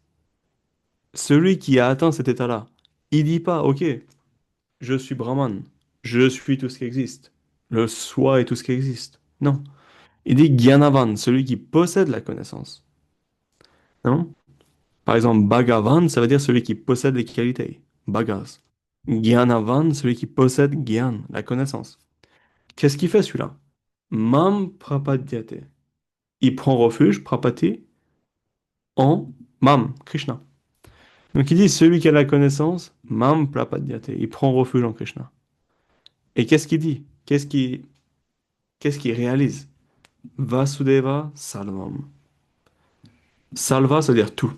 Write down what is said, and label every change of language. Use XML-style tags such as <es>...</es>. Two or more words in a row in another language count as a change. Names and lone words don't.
<fr>Celui qui a atteint cet état-là, il dit pas, ok, je suis Brahman, je suis tout ce qui existe, le soi est tout ce qui existe. Non. Il dit Gyanavan, celui qui possède la connaissance. Non? Par exemple, Bhagavan, ça veut dire celui qui possède les qualités. Bhagas. Gyanavan, celui qui possède Gyan, la connaissance. Qu'est-ce qu'il fait celui-là?</fr> <sa>मां प्रपद्यते.</sa> <fr>Il prend refuge, prapati, en Mam, Krishna. Donc il dit, celui qui a la connaissance,</fr> <sa>मां प्रपद्यते.</sa> <fr>Il prend refuge en Krishna. Et qu'est-ce qu'il dit? Qu'est-ce qu'il réalise?</fr> <sa>वासुदेव सल्वं.</sa> <fr>Salva, ça veut dire tout.</fr>